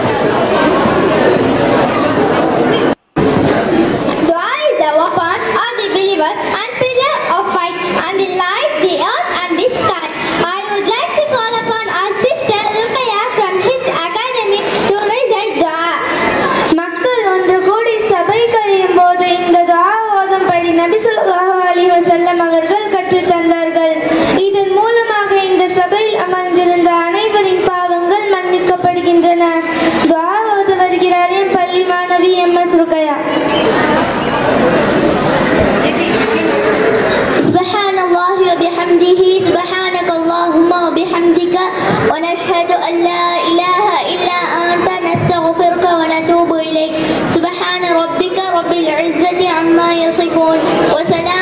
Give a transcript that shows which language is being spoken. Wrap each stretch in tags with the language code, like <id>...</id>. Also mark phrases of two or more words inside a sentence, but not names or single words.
<en>Dua is the weapon of the believers and pillar of fight and the light, the earth and the sky. I would like to call upon our sister Rukaya from His Academy to recite dua.</en> <ta>மக்கள் ஒன்று கூடி சபை கழியும் போது இந்த துஆ ஓதும்படி நபி</ta> <ar>صلى الله عليه وسلم</ar> <ta>அவர்கள் கற்றுத் தந்தார்கள். இதன் மூலமாக இந்த சபையில் அமர்ந்திருந்த அனைவரின் பாவங்கள் மன்னிக்கப்படுகின்றன. துஆ ஓத வருகிறார் என் பள்ளி மாணவி MS ருக்கையா.</ta> <ar>سبحان الله وبحمده سبحانك اللهم وبحمدك ونشهد أن لا إله إلا أنت نستغفرك ونتوب إليك سبحان ربك رب العزة عما يصفون وسلام</ar>